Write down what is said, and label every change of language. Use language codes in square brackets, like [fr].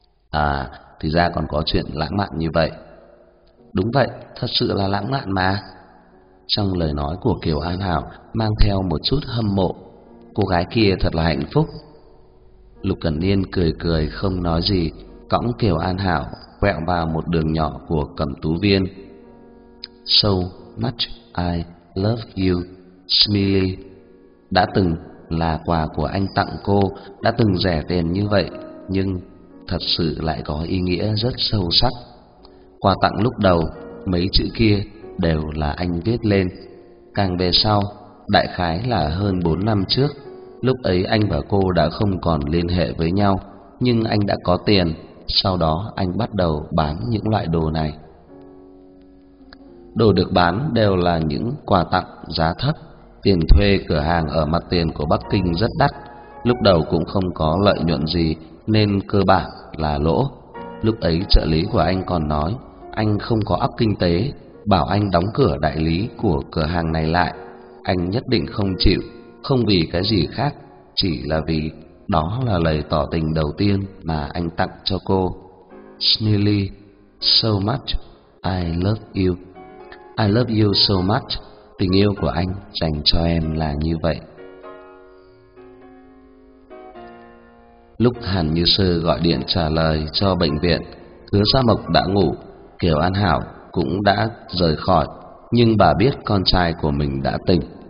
[vi] À, thì ra còn có chuyện lãng mạn như vậy. Đúng vậy, thật sự là lãng mạn mà. Trong lời nói của Kiều An Hảo mang theo một chút hâm mộ, cô gái kia thật là hạnh phúc. Lục Cẩn Niên cười cười không nói gì, cõng Kiều An Hảo quẹo vào một đường nhỏ của Cẩm Tú Viên. [en] So much I love you, Smiler. [vi] Đã từng là quà của anh tặng cô, đã từng rẻ tiền như vậy, nhưng thật sự lại có ý nghĩa rất sâu sắc. Quà tặng lúc đầu, mấy chữ kia đều là anh viết lên. Càng về sau, đại khái là hơn 4 năm trước, lúc ấy anh và cô đã không còn liên hệ với nhau, nhưng anh đã có tiền, sau đó anh bắt đầu bán những loại đồ này. Đồ được bán đều là những quà tặng giá thấp, tiền thuê cửa hàng ở mặt tiền của Bắc Kinh rất đắt, lúc đầu cũng không có lợi nhuận gì nên cơ bản là lỗ. Lúc ấy trợ lý của anh còn nói anh không có óc kinh tế, bảo anh đóng cửa đại lý của cửa hàng này lại. Anh nhất định không chịu, không vì cái gì khác, chỉ là vì đó là lời tỏ tình đầu tiên mà anh tặng cho cô. [en] Smiler, so much, I love you. I love you so much. [vi] Tình yêu của anh dành cho em là như vậy. Lúc Hàn Như Sơ gọi điện trả lời cho bệnh viện, Hứa Gia Mộc đã ngủ, Kiều An Hảo cũng đã rời khỏi, nhưng bà biết con trai của mình đã tỉnh.